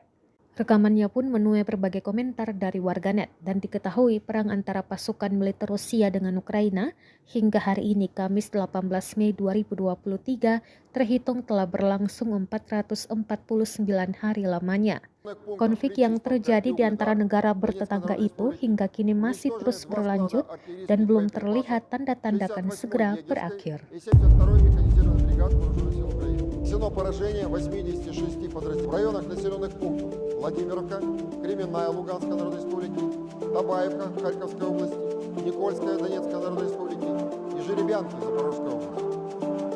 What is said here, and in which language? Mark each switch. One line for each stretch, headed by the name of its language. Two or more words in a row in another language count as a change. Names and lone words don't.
Indonesian: Rekamannya pun menuai berbagai komentar dari warganet dan diketahui perang antara pasukan militer Rusia dengan Ukraina hingga hari ini Kamis 18 Mei 2023 terhitung telah berlangsung 449 hari lamanya. Konflik yang terjadi di antara negara bertetangga itu hingga kini masih terus berlanjut dan belum terlihat tanda-tanda akan segera berakhir.
Russian: Нанесено поражение 86 подразделений. В районах населенных пунктов Владимировка, Кременная Луганской Народной Республики, Табаевка Харьковской области, Никольская Донецкой Народной Республики и Жеребянки Запорожской области.